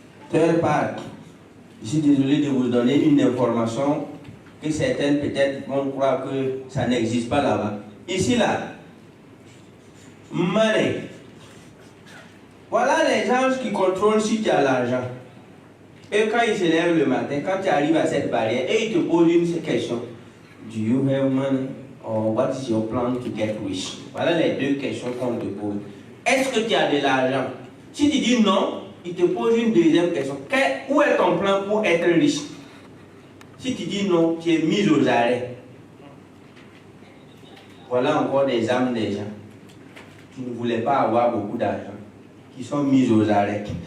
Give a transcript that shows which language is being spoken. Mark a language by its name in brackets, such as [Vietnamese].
[English] Third part. [French] Je suis désolé de vous donner une information que certaines peut-être vont croire que ça n'existe pas là-bas. Ici, là, money. Voilà les gens qui contrôlent si tu as l'argent. Et quand ils se lèvent le matin, quand tu arrives à cette barrière, et ils te posent une question. [English] Do you have money? Or what is your plan to get rich? [French] Voilà les deux questions qu'on te pose. Est-ce que tu as de l'argent? Si tu dis non, ils te posent une deuxième question. Où est ton plan pour être riche? Si tu dis non, tu es mis aux arrêts. Voilà encore des âmes des gens qui ne voulaient pas avoir beaucoup d'argent, qui sont mis aux arrêts.